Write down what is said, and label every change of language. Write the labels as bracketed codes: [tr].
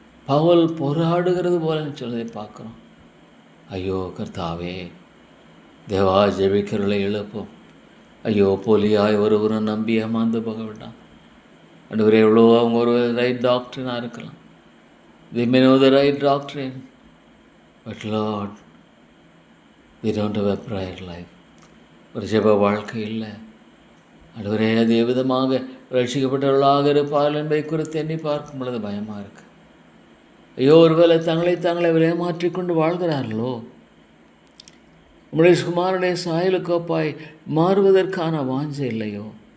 [ta] பவுல் போராடுகிறது போலன்னு சொல்வதை பார்க்குறோம். ஐயோ கர்த்தாவே, தேவா ஜெபிக்கிறவர்களை எழுப்போம். ஐயோ போலியாய் ஒருவரும் நம்பி ஏமாந்து போக வேண்டாம். ஆண்டவரே, எவ்வளோ அவங்க ஒரு ரைட் டாக்டரினாக இருக்கலாம். [en] they may know the right doctrine, but Lord, they don't have a prayer life. [ta] ஒரு ஜெப வாழ்க்கை இல்லை. ஆண்டவரே, அது எவ்விதமாக ரட்சிக்கப்பட்டவர்களாக இருப்பார்கள் என்பதை குறித்து எண்ணி பார்க்கும் பொழுது பயமாக இருக்குது. ஐயோ, ஒருவேளை தங்களை ஏமாற்றிக்கொண்டு வாழ்கிறார்களோ? உம்முடைய குமாரனுடைய சாயலுக்கோப்பாய் மாறுவதற்கான வாஞ்சை இல்லையோ?